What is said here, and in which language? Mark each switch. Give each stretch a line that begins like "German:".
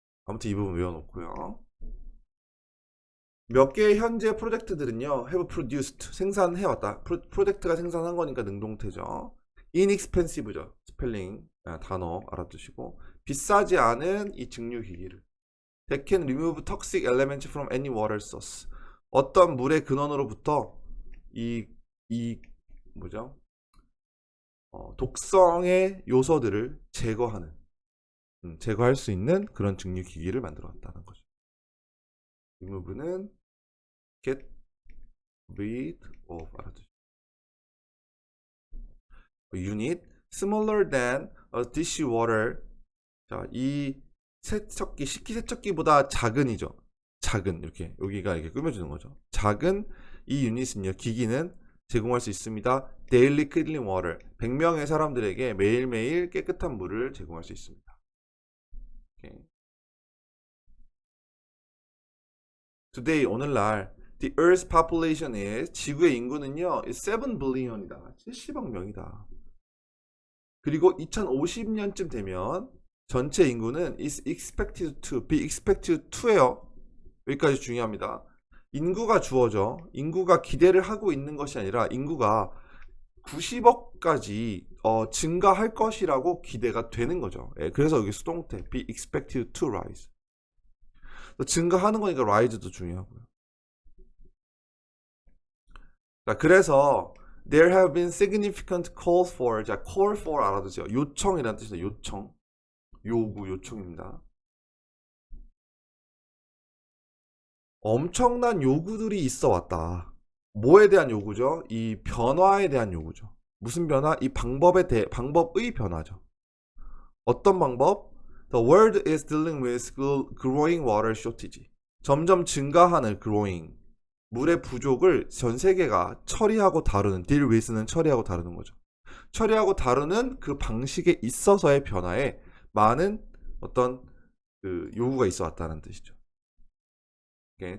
Korean: 아무튼 이 부분 외워놓고요. 몇 개의 현재 프로젝트들은요,
English: have produced,
Korean: 생산해왔다. 프로젝트가 생산한 거니까 능동태죠.
English: inexpensive죠.
Korean: 스펠링, 단어 알아두시고. 비싸지 않은 이 증류기기를.
English: They can remove toxic elements from any water source.
Korean: 어떤 물의 근원으로부터 뭐죠? 독성의 요소들을 제거하는, 제거할 수 있는 그런 증류기기를 만들어 왔다는 거죠. remove는 get rid of, 알아두시고.
English: unit smaller than a dishwater.
Korean: 자, 이 세척기, 식기세척기보다 작은이죠. 작은, 이렇게 여기가 이렇게 꾸며주는 거죠. 작은 이 유닛은요, 기기는 제공할 수 있습니다.
English: daily clean water,
Korean: 100명의 사람들에게 매일매일 깨끗한 물을 제공할 수 있습니다. 오케이.
English: Today,
Korean: 오늘날
English: the Earth's population is,
Korean: 지구의 인구는요,
English: 7 billion이다.
Korean: 70억 명이다. 그리고 2050년쯤 되면 전체 인구는
English: is expected to, be expected to
Korean: 예요. 여기까지 중요합니다. 인구가 주어져. 인구가 기대를 하고 있는 것이 아니라 인구가 90억까지 증가할 것이라고 기대가 되는 거죠. 예, 그래서 여기 수동태
English: be expected to rise.
Korean: 증가하는 거니까 rise도 중요하고요. 자, 그래서
English: there have been significant calls for, 자, call for
Korean: 알아두세요. 요청이라는 뜻이다. 요청. 요구, 요청입니다. 엄청난 요구들이 있어 왔다. 뭐에 대한 요구죠? 이 변화에 대한 요구죠. 무슨 변화? 이 방법의 변화죠. 어떤 방법?
English: The world is dealing with growing water shortage.
Korean: 점점 증가하는 growing, 물의 부족을 전 세계가 처리하고 다루는, deal with는 처리하고 다루는 거죠. 처리하고 다루는 그 방식에 있어서의 변화에 많은 어떤 그 요구가 있어 왔다는 뜻이죠. 오케이.